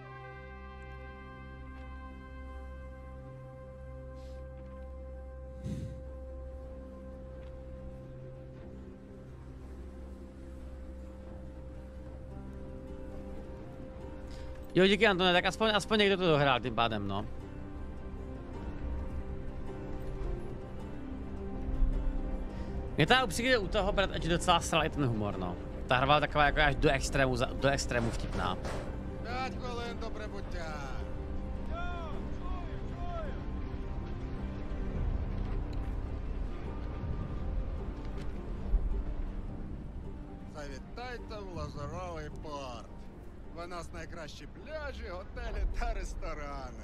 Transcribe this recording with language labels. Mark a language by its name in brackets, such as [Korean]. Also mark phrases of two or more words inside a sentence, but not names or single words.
[Czech] Jo, díky Antone, tak aspoň někdo to dohrál tím pádem, no. Mě ta upřímně u toho Breath Edge docela sral i ten humor, no. Ta hra byla taková jako až do extrému vtipná. [Ukrainian] 5 хвилин до прибуття. Завітайте в Лазуровий порт. У нас найкращі пляжі, готелі та ресторани.